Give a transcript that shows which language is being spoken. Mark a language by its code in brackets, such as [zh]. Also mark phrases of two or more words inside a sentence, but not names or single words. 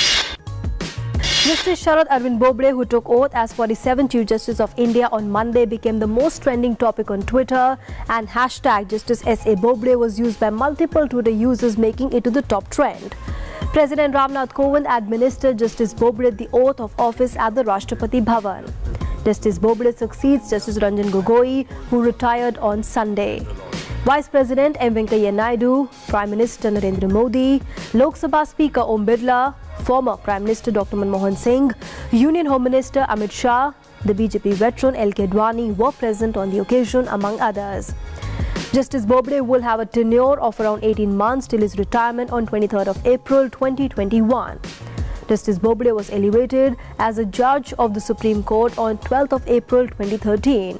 [en] Justice Sharad Arvind Bobde, who took oath as 47th Chief Justice of India on Monday, became the most trending topic on Twitter, and hashtag Justice S.A. Bobde was used by multiple Twitter users, making it to the top trend. President Ramnath Kovind administered Justice Bobde the oath of office at the Rashtrapati Bhavan. Justice Bobde succeeds Justice Ranjan Gogoi, who retired on Sunday. Vice President M. Venkaiah Naidu, Prime Minister Narendra Modi, Lok Sabha Speaker Om Birla, former Prime Minister Dr. Manmohan Singh, Union Home Minister Amit Shah, the BJP veteran L.K. Advani were present on the occasion, among others. Justice Bobde will have a tenure of around 18 months till his retirement on 23rd of April 2021. Justice Bobde was elevated as a judge of the Supreme Court on 12th of April 2013.